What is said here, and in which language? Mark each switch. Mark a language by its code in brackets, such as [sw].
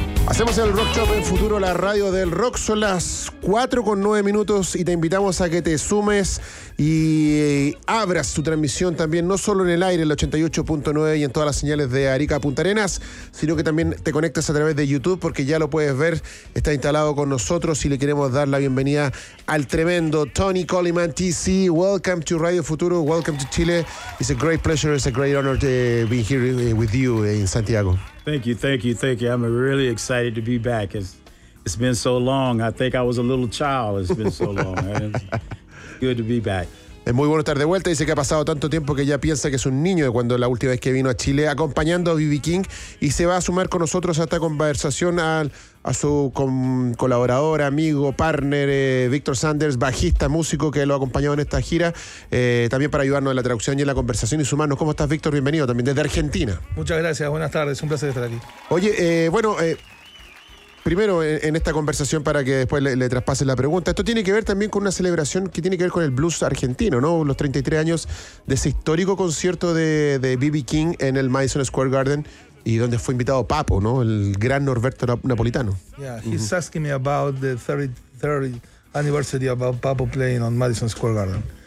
[es] Hacemos el Rock Shop en Futuro, la radio del rock. Son las 4:09 y te invitamos a que te sumes y abras tu transmisión también, no solo en el aire, en la 88.9 y en todas las señales de Arica Punta Arenas, sino que también te conectes a través de YouTube, porque ya lo puedes ver, está instalado con nosotros y le queremos dar la bienvenida al tremendo Tony Coleman, TC. [en] Welcome to Radio Futuro, welcome to Chile. It's a great pleasure, it's a great honor to be here with you in Santiago. Thank you. I'm really excited to be back. It's been so long. I think I was a little child. It's been so long. Good to be back. [es] Es muy bueno estar de vuelta. Dice que ha pasado tanto tiempo que ya piensa que es un niño de cuando la última vez que vino a Chile acompañando a B.B. King, y se va a sumar con nosotros a esta conversación a su colaborador, amigo, partner, Víctor Sanders, bajista, músico, que lo ha acompañado en esta gira, también para ayudarnos en la traducción y en la conversación y sumarnos. ¿Cómo estás, Víctor? Bienvenido también desde Argentina. Muchas gracias. Buenas tardes. Un placer estar aquí. Oye, primero, en esta conversación, para que después le traspase la pregunta, esto tiene que ver también con una celebración que tiene que ver con el blues argentino, ¿no? Los 33 años de ese histórico concierto de B.B. King en el Madison Square Garden, y donde fue invitado Papo, ¿no? El gran Norberto Napolitano. [en] Yeah, he's asking me about the 33rd anniversary about Papo playing on Madison Square Garden.